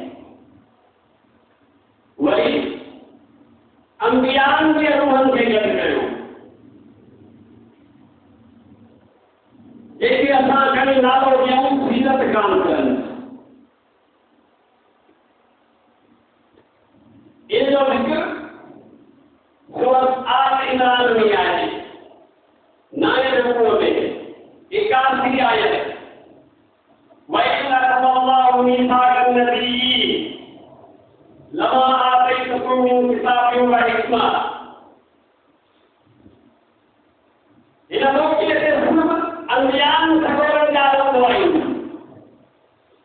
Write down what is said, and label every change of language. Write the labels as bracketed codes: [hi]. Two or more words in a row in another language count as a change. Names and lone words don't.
[sd] वरी अंबियान जे रूहनि खे गॾु कयो जेके असां खणी नालो ॾियूं सीरत कॉन्फ्रेंस इन जो ज़िक्र सूरत आल इमरान में आहे 9 रुकू में 81 आयत [ar] و إذ أخذ الله ميثاق النبيين لما آتيتكم من كتاب و حكمة [sd] इन मौक़े ते सिर्फ़ अंबियान सगोरनि जा हूंदो आहिनि